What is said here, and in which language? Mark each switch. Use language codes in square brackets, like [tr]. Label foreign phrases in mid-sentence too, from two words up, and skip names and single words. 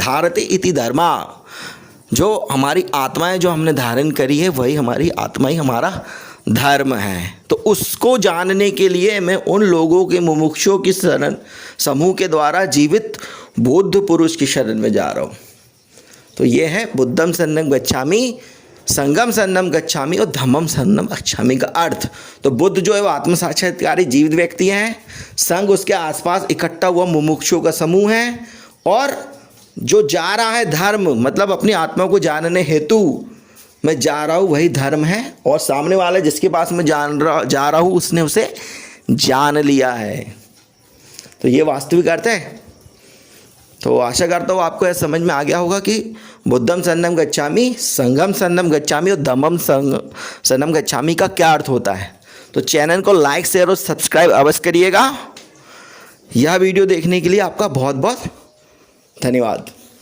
[sa] धारते इति धर्मा, [hi] जो हमारी आत्माएं जो हमने धारण करी है, वही हमारी आत्मा ही हमारा धर्म है। तो उसको जानने के लिए मैं उन लोगों के मुमुक्षुओं की शरण समूह के द्वारा जीवित बौद्ध पुरुष की शरण में जा रहा हूँ। तो ये है [pi] बुद्धम शरणम गच्छामि, संगम शरणम गच्छामि और धम्मम शरणम गच्छामि [hi] का अर्थ। तो बुद्ध जो है वो आत्म साक्षात्कारी जीवित व्यक्ति हैं, संघ उसके आसपास इकट्ठा हुआ मुमुक्षुओं का समूह है, और जो जा रहा है धर्म, मतलब अपनी आत्मा को जानने हेतु मैं जा रहा हूँ, वही धर्म है। और सामने वाले जिसके पास मैं जा रहा हूँ, उसने उसे जान लिया है। तो ये वास्तविक अर्थ है। तो आशा करता हूँ आपको यह समझ में आ गया होगा कि [pi] बुद्धम शरणम गच्छामि, संगम शरणम गच्छामि और धम्मम शरणम गच्छामि [hi] का क्या अर्थ होता है। तो चैनल को लाइक, शेयर और सब्सक्राइब अवश्य करिएगा। यह वीडियो देखने के लिए आपका बहुत बहुत धन्यवाद।